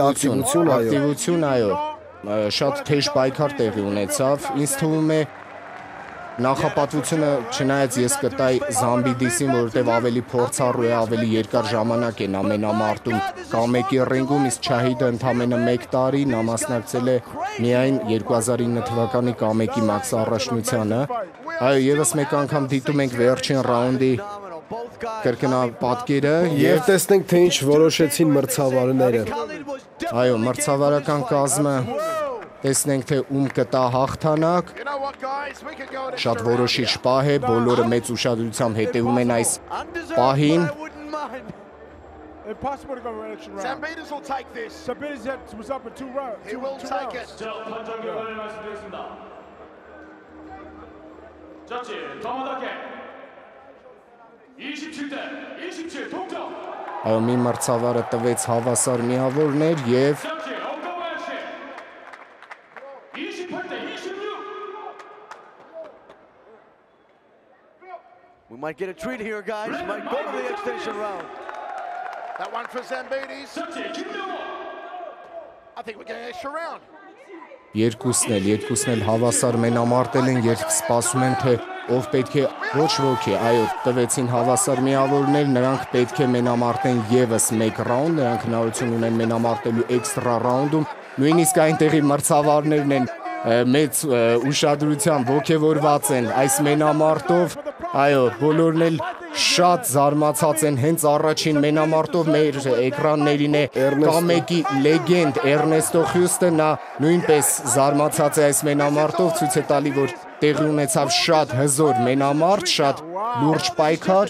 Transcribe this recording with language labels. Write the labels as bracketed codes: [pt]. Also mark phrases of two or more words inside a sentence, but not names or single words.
[hy] ակտիվություն, այո, շատ թեժ պայքար տեղի ունեցավ։ Ինձ թվում է նախապատվությունը, չնայած ես կտայի Զամբիդիսին, որովհետև ավելի փորձառու է, ավելի երկար ժամանակ է նա մենամարտում Կամեկի ռինգում, իսկ Չահիդը ընդամենը 1 տարի, նա մասնակցել է միայն 2009 թվականի Կամեկի մաքս առաջնությանը։ Այո, եւս մեկ անգամ դիտում ենք վերջին ռաունդի կրկնապատկերը եւ տեսնենք, թե ինչ որոշեցին մրցավարները։ Այո, մրցավարական կազմը տեսնենք, թե ում կտա հաղթանակ։ Շատ որոշիչ պահ է, բոլորը մեծ ուշադրությամբ հետևում են այս պահին։ [en] Zambidis will take this. Zambidis was up in 2 rounds. He will take it. Judge, Tomadake. [ko] 27-27 동점. [hy] Այո, մի մրցավարը տվեց հավասար միավորներ եւ [en] We might get a treat here, guys. Might go to the extension round. That one for Zambidis. [hy] Երկուսն էլ հավասար մենամարտել են, երբ սպասում են, թե ով պետք է ոչ ոքի, այո, տվեցին հավասար միավորներ, նրանք պետք է մենամարտեն եւս մեկ ռաունդ, նրանք հնարավորություն ունեն մենամարտելու էքստրա ռաունդում, նույնիսկ այնտեղի մրցավարներն են մեծ ուշադրությամբ ոգևորված են այս մենամարտով, այո, բոլորն էլ շատ զարմացած են հենց առաջին մենամարտով մեր էկրաններին է կա մեկի լեգենդ Էրնեստո Խյուստը, նա նույնպես զարմացած է այս մենամարտով, ցույց է տալի, որ տեղի ունեցավ շատ հզոր մենամարտ, շատ լուրջ պայքար։